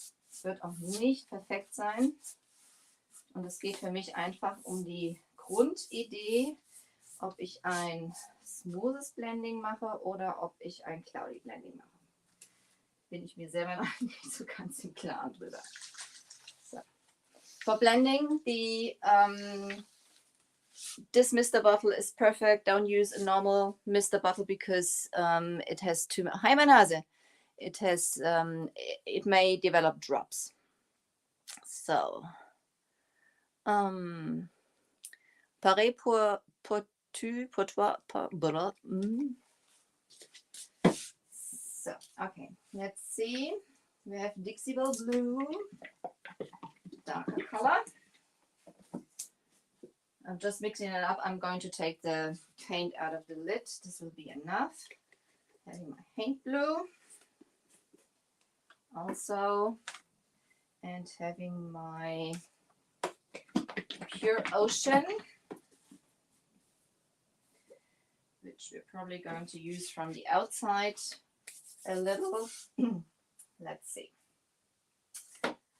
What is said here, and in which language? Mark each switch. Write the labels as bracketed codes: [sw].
[de] Es wird auch nicht perfekt sein. Und es geht für mich einfach um die Grundidee, ob ich ein smoothes Blending mache oder ob ich ein cloudy Blending mache. Bin ich mir selber noch nicht so ganz im Klaren drüber. So. [en] For blending, the this mister bottle is perfect. Don't use a normal mister bottle because it has too much. Hi, [de] meine Nase. [en] It has, it may develop drops. So, [fr] pareil pour toi, [en] So, okay, let's see. We have Dixie Belle Blue, darker color. I'm just mixing it up. I'm going to take the paint out of the lid. This will be enough. Having my paint blue also, and having my Pure Ocean, which we're probably going to use from the outside a little. Let's see. Okay.